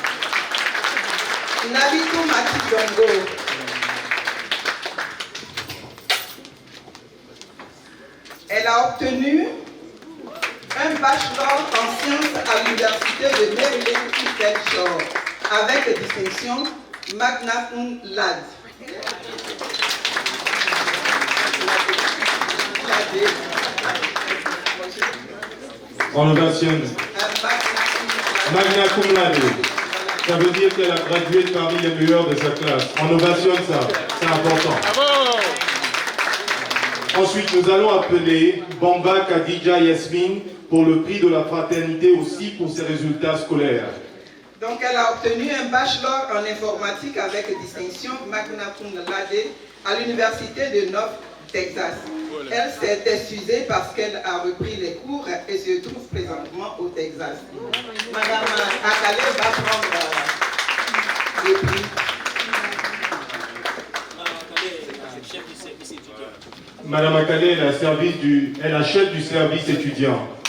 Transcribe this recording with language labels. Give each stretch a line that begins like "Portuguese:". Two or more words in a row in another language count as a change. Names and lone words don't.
French: Nabidou Mati Dango. Elle a obtenu bachelor en sciences à l'université de Maryland Eastern Shore, avec distinction
Latin: magna cum laude.
French: En ovation.
Latin: Magna cum laude.
French: Ça veut dire qu'elle a gradué parmi les meilleurs de sa classe. On ovationne ça, c'est important. Ensuite, nous allons appeler Bamba Khadija Yasmine pour le prix de la fraternité aussi pour ses résultats scolaires. Donc, elle a obtenu un bachelor en informatique avec distinction
Latin: magna cum laude
French: à l'université de North Texas. Elle s'est excusée parce qu'elle a repris les cours et se trouve présentement au Texas. Madame Akale va prendre le prix. Madame Akale est la chef du service étudiant.